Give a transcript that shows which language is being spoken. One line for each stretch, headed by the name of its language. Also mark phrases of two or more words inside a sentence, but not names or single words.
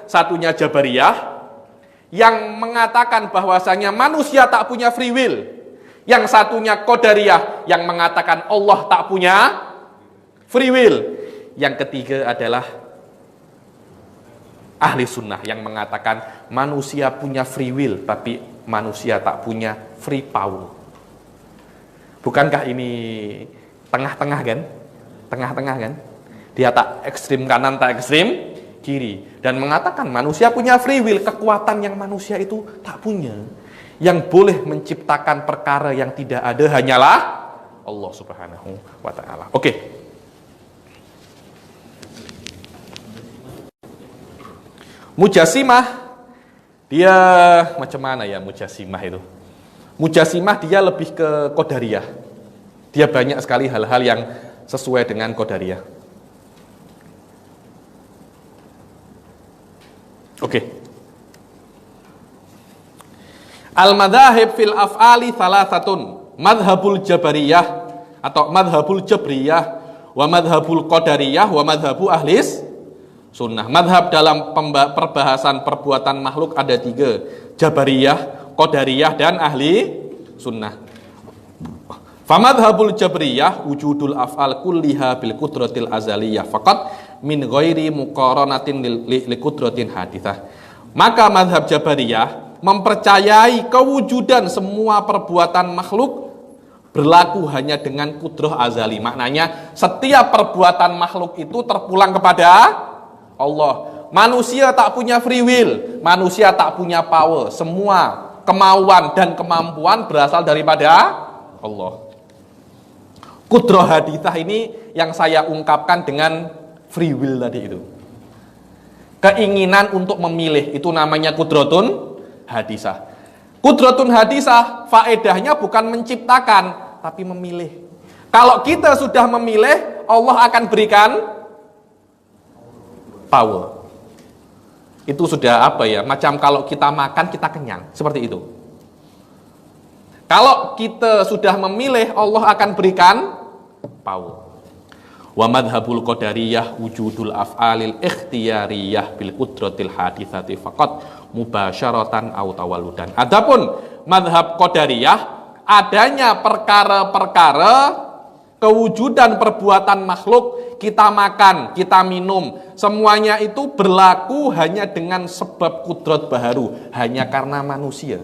Malay: Satunya Jabariyah, yang mengatakan bahwasanya manusia tak punya
English: free will.
Malay: Yang satunya Qadariyah, yang mengatakan Allah tak punya
English: free will.
Malay: Yang ketiga adalah ahli sunnah yang mengatakan manusia punya
English: free will,
Malay: tapi manusia tak punya
English: free power.
Malay: Bukankah ini tengah-tengah kan? Tengah-tengah kan? Dia tak ekstrim kanan, tak ekstrim kiri. Dan mengatakan manusia punya
English: free will,
Malay: kekuatan yang manusia itu tak punya. Yang boleh menciptakan perkara yang tidak ada hanyalah Allah
Arabic: سبحانه وتعالى.
Malay: Oke. Mujassimah, dia macam mana ya Mujassimah itu? Mujassimah dia lebih ke Qadariyah. Dia banyak sekali hal-hal yang sesuai dengan qadariyah. Oke.
Arabic: المذاهب في الأفعال ثلاثة. مذهب الجبارية atau مذهب الجبرية، ومذهب القدرية، ومذهب أهل السنة.
Malay: Madhab dalam perbahasan perbuatan makhluk ada 3. Jabariyah, qadariyah, dan ahli sunnah.
Arabic: فمذهب الجبرية وجود الأفعال كلها بالقدرة الأزلية فقط من غير مقارنة لقدرة حادثة.
Malay: Maka madhab jabariyah mempercayai kewujudan semua perbuatan makhluk berlaku hanya dengan kudrah azali. Maknanya setiap perbuatan makhluk itu terpulang kepada Allah. Manusia tak punya
English: free will,
Malay: manusia tak punya power. Semua kemauan dan kemampuan berasal daripada Allah.
Arabic: قدرة حادثة
Malay: ini yang saya ungkapkan dengan
English: free will
Malay: tadi itu. Keinginan untuk memilih, itu namanya
Arabic: قدرة حادثة. قدرة حادثة
Malay: faedahnya bukan menciptakan, tapi memilih. Kalau kita sudah memilih, Allah akan berikan power. Itu sudah apa ya? Macam kalau kita makan, kita kenyang. Seperti itu. Kalau kita sudah memilih, Allah akan berikan power.
Arabic: ومذهب القدرية وجود الأفعال الاختيارية بالقدرة الحادثة فقط مباشرة أو تولدا.
Malay: Adapun madhab qadariyah, adanya perkara-perkara kewujudan perbuatan makhluk, kita makan, kita minum, semuanya itu berlaku hanya dengan sebab kudrat baharu, hanya karena manusia.